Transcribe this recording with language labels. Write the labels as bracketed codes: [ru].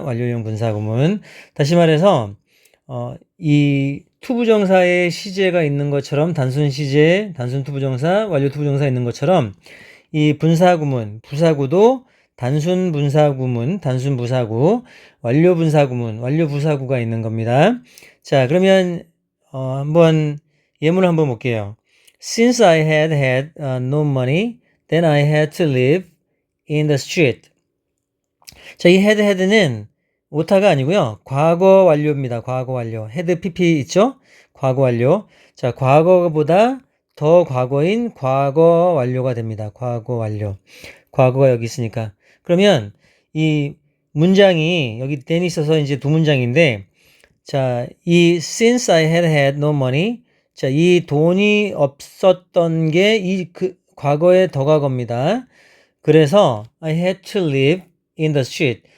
[ko] 완료형 분사 구문. 다시 말해서 이 to 부정사의 시제가 있는 것처럼, 단순 시제, 단순 to 부정사, 완료 to 부정사 있는 것처럼 이 분사 구문, 부사구도 단순 분사 구문, 단순 부사구, 완료 분사 구문, 완료 부사구가 있는 겁니다. 자, 그러면 한번 예문을 한번 볼게요. [en] Since I had no money, then I had to live in the street. [ko] 자, 이 had는 오타가 아니고요. 과거 완료입니다. 과거 완료. had pp 있죠? 과거 완료. 자, 과거보다 더 과거인 과거 완료가 됩니다. 과거 완료. 과거가 여기 있으니까. 그러면 이 문장이 여기 then이 있어서 이제 두 문장인데, 자, 이 [en] since I had no money, [ko] 자, 이 돈이 없었던 게 과거의 더 과거입니다. [en] 그래서 I had to live in the street.